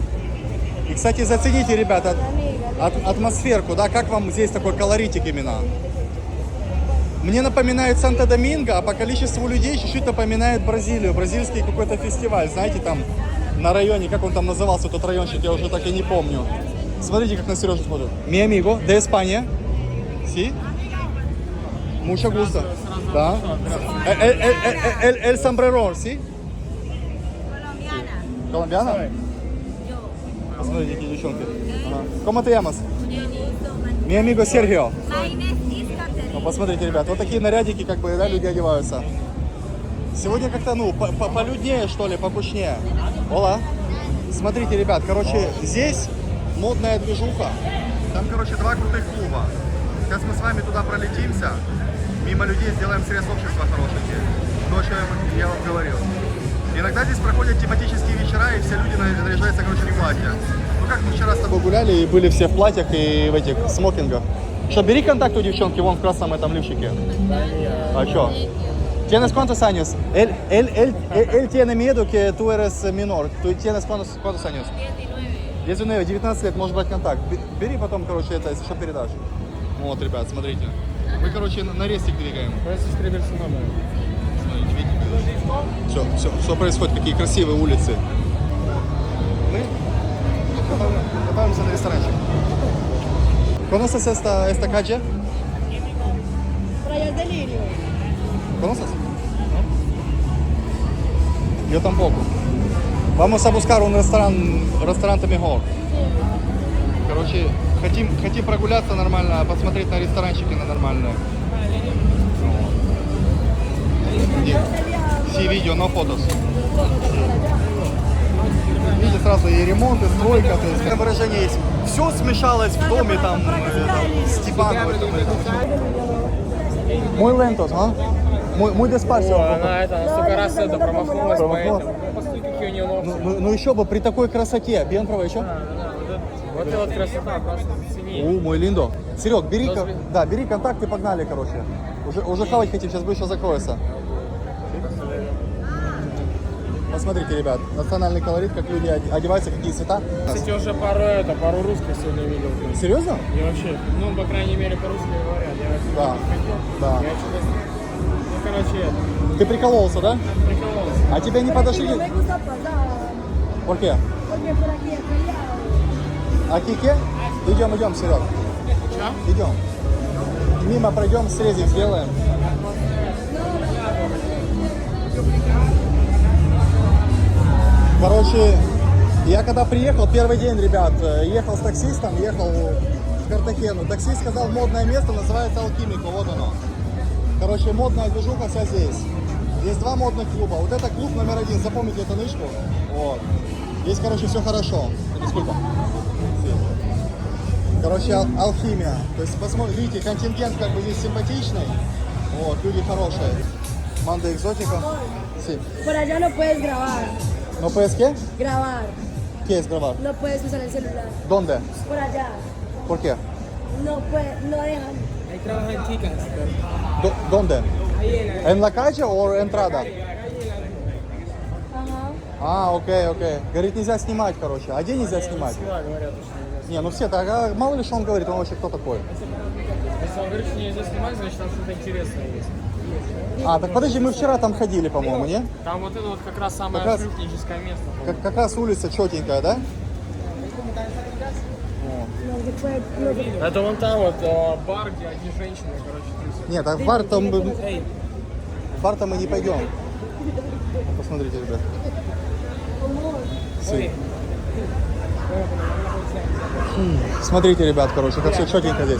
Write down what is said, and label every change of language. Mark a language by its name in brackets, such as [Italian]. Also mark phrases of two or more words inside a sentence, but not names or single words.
[Russian] И, кстати, зацените, ребята, атмосферку, да, как вам здесь такой колоритик именно? Мне напоминает Санто-Доминго, а по количеству людей чуть-чуть напоминает Бразилию. Бразильский какой-то фестиваль, знаете, там на районе, как он там назывался, тот райончик, я уже так и не помню. Смотрите, как на Сережу смотрят. [Spanish] Mi amigo de España. Sí? Mucho gusto. Да. El sombrero, ¿sí? Colombiana. Коломбиана? [Russian] Посмотрите, какие девчонки. Ага. [Spanish] ¿Cómo te llamas? Mi amigo Sergio. [Russian] Ну, посмотрите, ребят, вот такие нарядики, как бы, да, люди одеваются. Сегодня как-то, ну, полюднее, что ли, покучнее. [Spanish] Ола. [Russian] Смотрите, ребят, короче, здесь модная движуха. Там, короче, два крутых клуба. Сейчас мы с вами туда пролетимся. Мимо людей сделаем срез общества хорошенький. То, о чем я вам говорил. Иногда здесь проходят тематические вечера, и все люди наряжаются, короче, в платье. Ну, как мы вчера с тобой гуляли, и были все в платьях и в этих смокингах. Что, бери контакт у девчонки, вон в красном этом лифчике. А что? [Spanish] ¿Tienes cuántos años? Él tiene miedo que tú eres menor. ¿Tú tienes cuántos años? 19, 19 [Russian] лет, может быть, контакт. Бери потом, короче, это, если что, передашь. Вот, ребят, смотрите. Мы, короче, на рестик двигаем. Смотрите, видите? Все происходит, какие красивые улицы. Мы готовимся на ресторанчик. [Spanish] ¿Conoces esta calle? Rayas de Lirio. ¿Conoces? Yo tampoco. Vamos a buscar un restaurante mejor. [Russian] Короче, хотим прогуляться нормально, посмотреть на ресторанчики на нормальные. Все видео, но фотос. Видите, сразу и ремонт, и стройка, то есть выражение есть. Все смешалось в доме, там, Степаново. [Spanish] Muy lentos, ¿ah? Muy despacio. [Russian] Она это столько раз это промахнулась, Промахнулась. поэтому. Посмотри, какие у нее ногти. Ну еще бы, при такой красоте. [Spanish] Bien provecho. [Russian] Вот это вот красота, просто цени. [Spanish] Muy lindo. [Russian] Серег, бери контакт и погнали, короче. Уже хавать хотим, сейчас быстро закроется. Посмотрите, ребят, национальный колорит, как люди одеваются, какие цвета. Кстати, уже пару русских сегодня видел. Серьезно? И вообще, ну, по крайней мере, по-русски говорят. Я Да. ходил, Да. я что-то... Ну, короче, Ты прикололся, да? прикололся. А тебе не подошли? [Spanish] No me gusta pasar, ¿Por qué? porque por aquí es feriado. [Russian] А кике? Идем, Серег. Идем. Мимо пройдем, срезик сделаем. Короче, я когда приехал, первый день, ребят, ехал с таксистом, ехал в Картахену. Таксист сказал, модное место называется Алхимико, вот оно. Короче, модная движуха вся здесь. Здесь два модных клуба. Вот это клуб номер 1, запомните эту нычку. Вот. Здесь, короче, все хорошо. Сколько? Короче, алхимия. То есть, посмотрите, видите, контингент как бы здесь симпатичный. Вот, люди хорошие. Манда экзотика. [Spanish] Sí. Por allá no puedes grabar. ¿No puedes qué? Grabar. ¿Qué es grabar? No puedes usar el celular. ¿Dónde? Por allá. ¿Por qué? No dejan. Ahí trabajan chicas. ¿Dónde? ¿En la calle o entrada? Ajá. [Russian] А, окей. Говорит, нельзя снимать, короче. А где нельзя снимать? Да, говорят, что нельзя. Не, ну все, так, а мало ли что он говорит, он вообще кто такой? Если он говорит, что нельзя снимать, значит там что-то интересное есть. А, так подожди, мы вчера там ходили, по-моему, не? Там вот это вот как раз самое Как раз- шлюпническое место. Как раз улица четенькая, да? [Spanish] No se puede. No se puede. [Russian] Это вон там вот бар, где одни женщины, короче, тусят. Нет, а в бар там, Эй, в бар там мы не пойдем. Посмотрите, ребят. [Spanish] Sí. [Russian] Смотрите, ребят, короче, как все четенько здесь.